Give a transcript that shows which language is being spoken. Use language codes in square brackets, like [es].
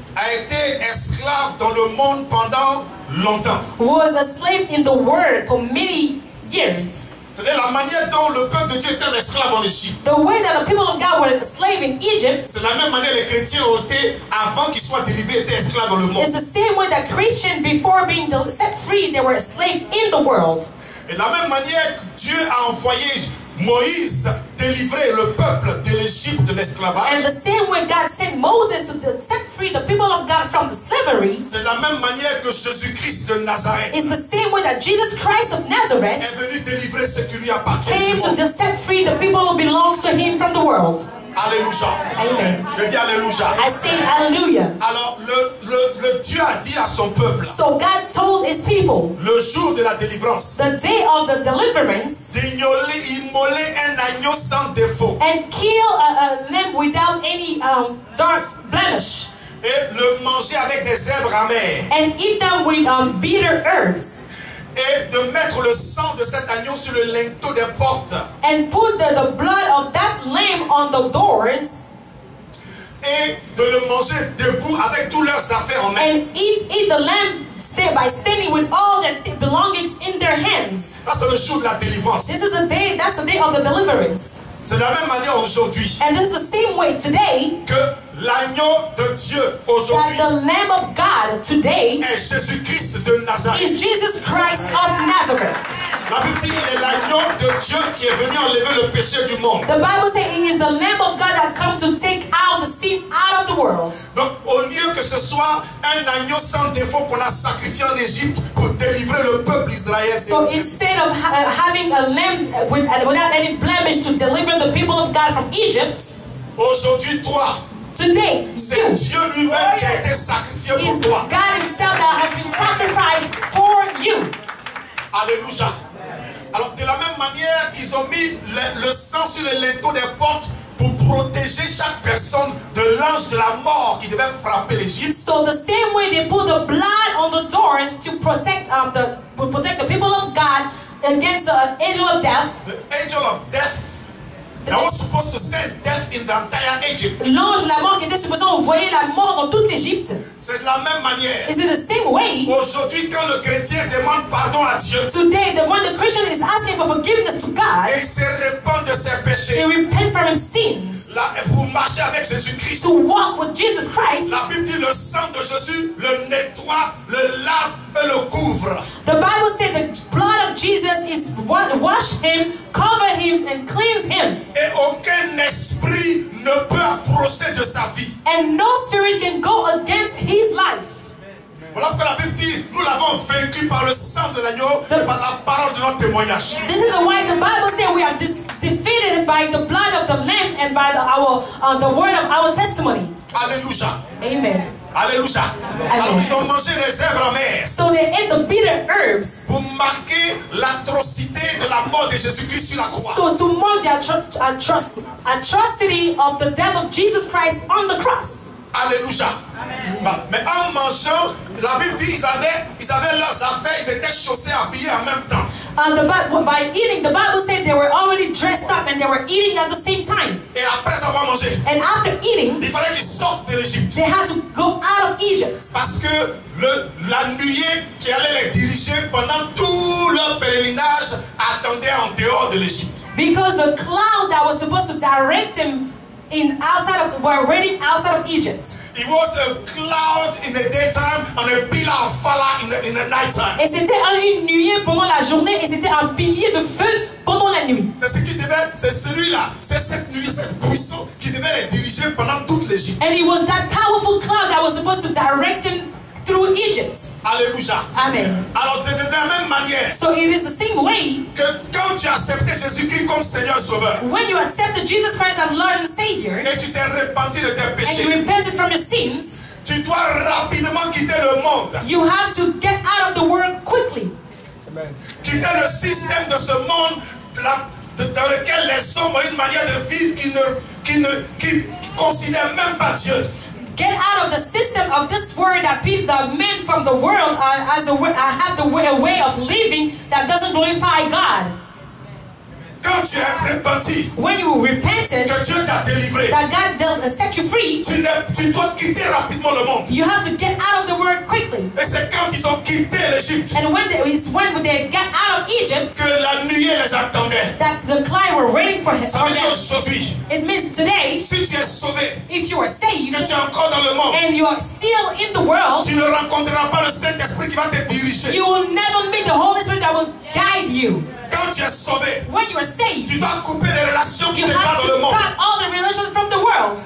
[fr] a été esclave dans le monde pendant longtemps. [en] was a slave in the world for many years. [fr] C'est-à-dire la manière dont le peuple de Dieu était un esclave en Égypte. [en] The way that the people of God were a slave in Egypt [fr] C'est la même manière que les chrétiens ont été, avant qu'ils soient délivrés, étaient esclaves dans le monde. [en] is the same way that Christians, before being set free, they were a slave in the world. [fr] Et de la même manière que Dieu a envoyé Moïse délivrer le peuple de l'Égypte de [en] And [fr] l'esclavage, [en] the same way God sent Moses to set free the people of God from the slavery [fr] c'est de la même manière que Jésus-Christ de Nazareth [en] is the same way that Jesus Christ of [fr] est [en] Nazareth [fr] venu délivrer ce qui lui appartient du [en] came to [fr] monde. [en] set free the people who belongs to him from the world. [fr] Alléluia. Amen. Je dis Alléluia. [en] I say hallelujah. [fr] Alors, le Dieu a dit à son peuple, [en] So God told his people [fr] le jour de la délivrance, [en] the day of the deliverance [fr] d'immoler un agneau sans défaut [en] and kill a lamb without any dark blemish [fr] et le manger avec des herbes amères [en] and eat them with bitter herbs [fr] et de mettre le sang de cet agneau sur le linteau des portes [en] and put the blood of that lamb on the doors [fr] et de le manger debout avec tous leurs affaires en main. [en] and eat the lamb by standing with all their belongings in their hands. [fr] Ça, c'est le jour de la délivrance. [en] This is the day, that's the day of the deliverance. [fr] C'est de la même manière aujourd'hui [en] And this is the same way today [fr] que l'agneau de Dieu [en] that [fr] aujourd'hui [en] the Lamb of God today [fr] est Jésus-Christ de Nazareth. [en] is Jesus Christ of Nazareth. [fr] La Bible dit il est l'agneau de Dieu qui est venu enlever le péché du monde. [en] The Bible says it is the Lamb of God that come to take out the sin out of the world. [fr] Donc au lieu que ce soit un agneau sans défaut qu'on a sacrifié en Égypte pour délivrer le peuple d'Israël, [en] So instead of having a lamb without any blemish to deliver the people of God from Egypt, [fr] aujourd'hui toi, [en] today [fr] c'est [en] you [fr] Dieu lui-même qui a été sacrifié [en] is [fr] pour toi. [en] God himself that has been sacrificed for you. [fr] Alléluia. Alors de la même manière, ils ont mis le sang sur les linteaux des portes pour protéger chaque personne de l'ange de la mort qui devait frapper l'Égypte. [en] So the same way they put the blood on the doors to protect the people of God against the angel of death. The angel of death that was supposed to send death in the entire Egypt. [fr] L'ange de la mort qui était supposé envoyer la mort dans toute l'Égypte. C'est de la même manière. [en] Is it the same way? [fr] Aujourd'hui, quand le chrétien demande pardon à Dieu [en] Today, when the Christian is asking for forgiveness to God, [fr] et il se répand de ses [en] he [fr] péchés, [en] repents from his sins [fr] là, vous marchez avec Jésus-Christ. [en] to walk with Jesus Christ. [fr] La Bible dit le sang de Jésus le nettoie, le lave et le couvre. [en] The Bible says the blood of Jesus is wash him, cover him, and cleanse him. [fr] Et aucun esprit ne peut approcher de sa vie. [en] And no spirit can go against his life. [fr] Voilà pourquoi la Bible dit, nous l'avons vaincu par le sang de l'agneau et par la parole de notre témoignage. [en] This is why the Bible says we are defeated by the blood of the Lamb and by the word of our testimony. [fr] Alléluia. Amen. Alléluia. Alors ils ont mangé les herbes amères [en] So they ate the bitter herbs. [fr] pour marquer l'atrocité de la mort de Jésus-Christ sur la croix. [en] So to mark the atrocity of the death of Jesus Christ on the cross. [fr] Alléluia. Mais en mangeant, la Bible dit ils avaient leurs affaires, ils étaient chaussés, habillés en même temps. [en] By eating, the Bible said they were already dressed up and they were eating at the same time. [fr] Et après avoir mangé, [en] And after eating, [fr] il fallait qu'ils sortent de l'Égypte. [en] they had to go out of Egypt. [fr] Parce que la nuée qui allait les diriger pendant tout leur pèlerinage attendait en dehors de l'Égypte. [en] Because the cloud that was supposed to direct them were reigning outside of Egypt. It was a cloud in the daytime and a pillar of fire in the nighttime. [fr] Et c'était une nuée pendant la journée et c'était un pilier de feu pendant la nuit. C'est celui-là, c'est cette nuée, cette buisson qui devait les diriger pendant toute l'Égypte. [en] And it was that powerful cloud that was supposed to direct them through Egypt. [fr] Alléluia. Amen. Alors de la même manière [en] So it is the same way [fr] que quand tu as accepté Jésus-Christ comme Seigneur et Sauveur [en] when you accepted Jesus Christ as Lord and Savior [fr] et tu t'es repenti de tes [en] and you [fr] péchés, [en] repented from your sins, [fr] tu dois rapidement quitter le monde, [en] you have to get out of the world quickly. [fr] quitter le système de ce monde dans lequel les hommes ont une manière de vivre qui considère même pas Dieu. [en] Get out of the system of this world that people, the men from the world have a way of living that doesn't glorify God. [fr] Quand tu es repenti, [en] When you repented, [fr] que Dieu t'a délivré, [en] that God set you free, [fr] tu dois quitter rapidement le monde. [en] you have to get out of the world quickly. [fr] Et c'est quand ils ont quitté l'Égypte [en] And when they got out of Egypt, [fr] que la nuée les attendait. [en] that the cloud were waiting for him. [fr] Ça veut dire aujourd'hui, [en] It means today, [fr] si tu es sauvé, [en] if you are saved [fr] que tu es encore dans le monde, [en] and you are still in the world, [fr] tu ne rencontreras pas le Saint-Esprit qui va te diriger. [en] you will never meet the Holy Spirit that will guide you. [fr] Quand tu es sauvé, [en] When you are saved, [fr] tu dois couper les relations qui [en] you [fr] te gardent [en] have [fr] dans le [en] to [fr] monde. [en] cut all the relations from the world.